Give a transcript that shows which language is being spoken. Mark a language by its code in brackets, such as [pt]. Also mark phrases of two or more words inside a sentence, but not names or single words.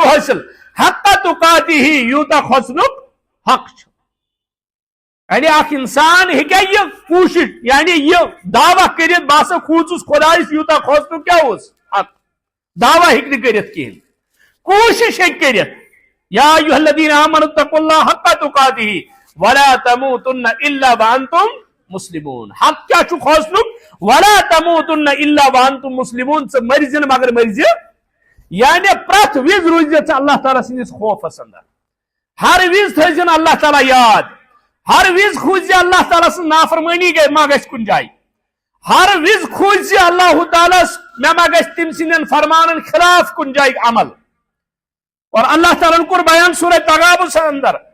[ks] حٲصِل [ar] حق تقاتہ [ks] یوٗتاہ کھوژنُک حق چھُ یعنی اکھ انسان ہیٚکیٛاہ یہِ کوٗشش یعنی یہِ دعویٰ کٔرِتھ بہٕ ہسا کھوٗژُس خۄدایس یوٗتاہ کھوژنُک کیٛاہ اوس حق دعویٰ ہیٚکہِ نہٕ کٔرِتھ کِہینۍ کوٗشش ہیٚکہِ کٔرِتھ [ar] یا ایُہا الذین آمنوا اتقوا اللہ حق تقاتہ ولا تموتن الا وانتم مسلمون [ks] حق کیا چھُ کھوژنُک [ar] ولا تموتن الا وانتم مسلمون [ks] ژٕ مرزِ نہٕ مگر مرزِ یعنی پرٛٮ۪تھ وِزِ روٗزِ ژٕ اللہ تعالیٰ سٕنٛدِس خوفس اندر ہر وِزِ تھٲیزِ اللہ تعالیٰ یاد ہر وِزِ کھوٗژِ اللہ تعالیٰ سٕنٛز نافرمٲنی ما گژھِ کُنہِ جایہِ ہر وِزِ کھوٗژِ اللہ تعالیٰ مےٚ ما گژھِ تٔمۍ سٕنٛدٮ۪ن فرمانن خلاف کُنہِ جایہِ عمل اور اللہ تعالیٰ کوٚر بیان سورہ تغابنس اندر